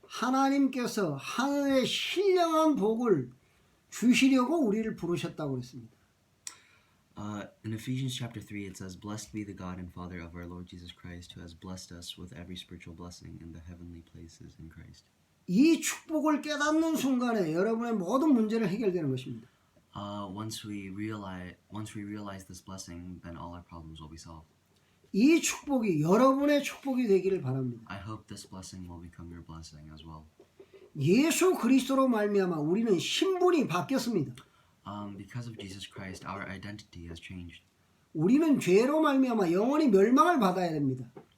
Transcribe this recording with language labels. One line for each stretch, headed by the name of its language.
Korean: 하나님께서 하늘의 신령한 복을 주시려고 우리를 부르셨다고 했습니다.
English: In Ephesians chapter 3 it says, Blessed be the God and Father of our Lord Jesus Christ, who has blessed us with every spiritual blessing in the heavenly places in Christ.
Korean: 이 축복을 깨닫는 순간에 여러분의 모든 문제를 해결되는 것입니다.
English: Once we realize this blessing, then all our problems will be solved.
Korean: 이 축복이 여러분의 축복이 되기를 바랍니다.
English: I hope this blessing will become your blessing as well.
Korean: 예수 그리스도로 말미암아 우리는 신분이 바뀌었습니다.
English: Because of Jesus Christ, our identity has changed.
Korean: 우리는 죄로 말미암아 영원히 멸망을 받아야 됩니다.